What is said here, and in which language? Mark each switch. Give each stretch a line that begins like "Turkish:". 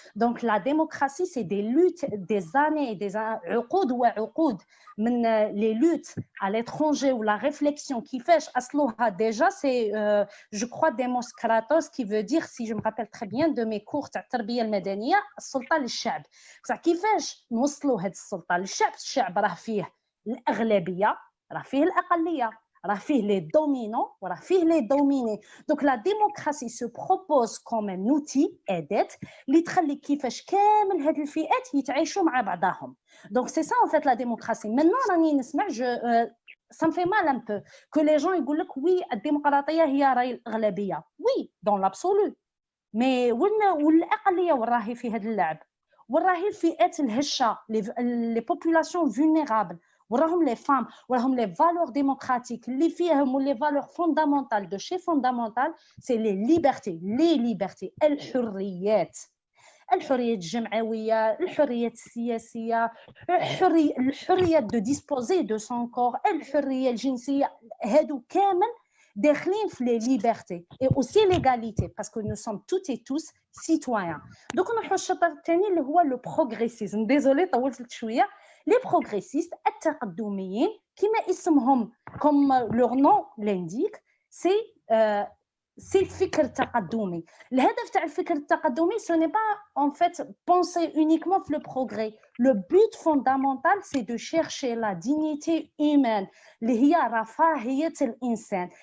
French: Donc la démocratie, c'est des luttes, des années, des
Arabic: عقود وعقود من
French: les luttes à l'étranger ou la réflexion qui fait
Arabic: أصلها
French: déjà, c'est je crois Demos Kratos qui veut dire, si je me rappelle très bien de mes cours
Arabic: تاع التربية المدنية, السلطة للشعب. كيفاش نوصلوا هذه السلطة للشعب؟ الشعب راه فيه الأغلبية, راه فيه الأقلية. راه فيه
French: les dominants
Arabic: وراه فيه
French: les dominés. Donc la démocratie se propose comme un outil aidant
Arabic: اللي تخلي كيفاش كامل هاد الفئات يتعايشوا مع بعضهم.
French: Donc c'est ça en fait la démocratie. Maintenant
Arabic: راني نسمع
French: ça me fait mal un peu que les gens
Arabic: يقول لك
French: oui
Arabic: الديمقراطية هي راهي الأغلبية.
French: Oui dans l'absolu. Mais
Arabic: والأقلية وين راهي في هاد اللعب؟ وين راهي الفئات الهشة
French: les populations vulnérables
Arabic: وراهم
French: les femmes وراهم les valeurs démocratiques
Arabic: اللي فيهم
French: les valeurs fondamentales de chez fondamentales, c'est les libertés
Arabic: الحريات الجمعوية, الحريات السياسية, الحرية
French: de disposer de son corps,
Arabic: الحرية الجنسية, هادو كامل داخلين في
French: les libertés et aussi l'égalité parce que nous sommes toutes et tous citoyens.
Arabic: Donc نروحوا الشطر الثاني اللي هو
French: le progressisme. Désolé
Arabic: طولت شويه.
French: Les progressistes
Arabic: التقدميين كما اسمهم
French: comme leur nom l'indique c'est
Arabic: الفكر التقدمي. الهدف تاع الفكر التقدمي
French: ce n'est pas en fait penser uniquement sur le progrès. Le but fondamental c'est de chercher la dignité humaine
Arabic: اللي هي رفاهية الإنسان.